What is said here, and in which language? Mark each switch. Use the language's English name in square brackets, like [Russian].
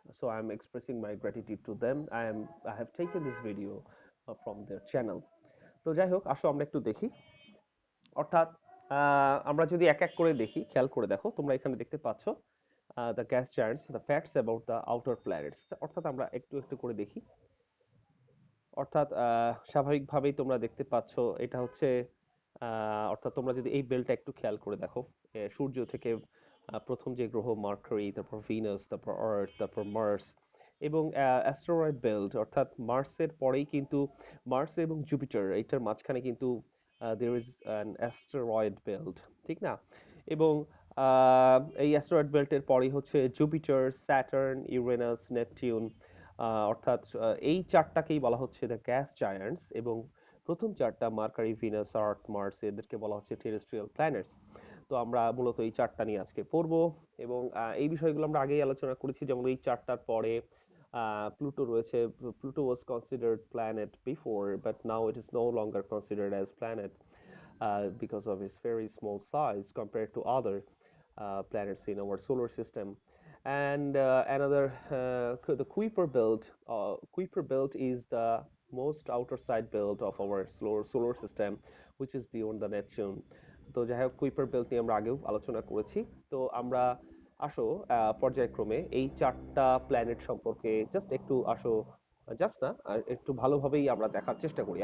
[English] So I'm expressing my gratitude to them. I have taken this video from their channel. [Bangla] তো যাই হোক, আসো আমরা একটু দেখি। অর্থাৎ আমরা যদি এক এক করে দেখি, খেয়াল করে দেখো, তোমরা এখানে দেখতে পাচ্ছ [English] The gas giants, the facts about the outer planets. [Bangla] অর্থাৎ আমরা একটু একটু করে দেখি। অর্থাৎ স্বাভাবিকভাবেই তোমরা দেখতে পাচ্ছ এটা হচ্ছে অর্থাৎ তোমরা যদি এই বেলটা একটু খেয়াল করে দেখো, সূর্য থেকে প্রথম যে গ্রহ মার্কারি, তারপর ভিনাস, তারপর আর্থ, তারপর মার্স এবং অ্যাস্টেরয়েড বেল্ট, অর্থাৎ মার্সের পরেই কিন্তু মার্স এবং জুপিটার এইটার মাঝখানে কিন্তু [English] there is an asteroid belt, [Bangla] ঠিক না? এবং এই অ্যাস্টেরয়েড বেল্টের পরেই হচ্ছে জুপিটার, স্যাটার্ন, ইউরেনাস, নেপটিউন। অর্থাৎ এই 4টাকেই বলা হচ্ছে দ্য গ্যাস জায়ান্টস এবং প্রথম 4টা মার্কারি, ভিনাস, আর্থ, মার্স এদেরকে বলা হচ্ছে টেরেস্ট্রিয়াল প্ল্যানেটস। তো আমরা মূলত এই 4টা নিয়ে আজকে পড়বো এবং এই বিষয়গুলো আমরা আগেই আলোচনা করেছি। যেমন এই 4টার পরে প্লুটো রয়েছে। [English] Pluto was considered planet before, but now it is no longer considered as planet because of its very small size compared to other planets in our solar system. And another, the Kuiper belt is the most outer side belt of our solar system, which is beyond the Neptune. [Bangla] তো যাই হোক, Kuiper belt নিয়ে আমরা আগেও আলোচনা করেছি। তো আমরা আসো পর্যায়ক্রমে এই 4টা প্ল্যানেট সম্পর্কে জাস্ট একটু আসো, জাস্ট না আর একটু ভালোভাবেই আমরা দেখার চেষ্টা করি।